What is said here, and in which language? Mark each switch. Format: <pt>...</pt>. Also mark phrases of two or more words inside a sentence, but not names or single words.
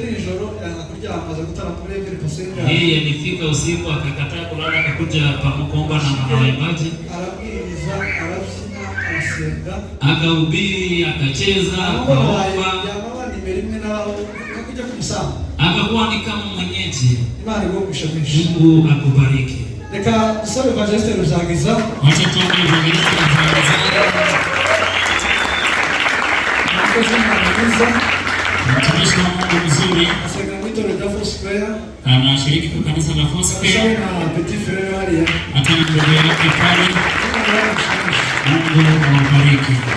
<sw>Yeye alifika usiku akakataa kulala, akakuja pamoja na mama waimbaji. Akahubiri, akacheza, akaomba. Akakuwa ni kama mwenyeji. Mungu akubariki.</sw> <rw>Reka sabe evangeliste Ruzagiza.</rw> <sw>Wacha tuombe evangeliste Ruzagiza. Mtumishi wa Mungu mzuri. Anashiriki kwa kanisa la Foursquare. Hata ndugu yake pale. Mungu awabariki.</sw>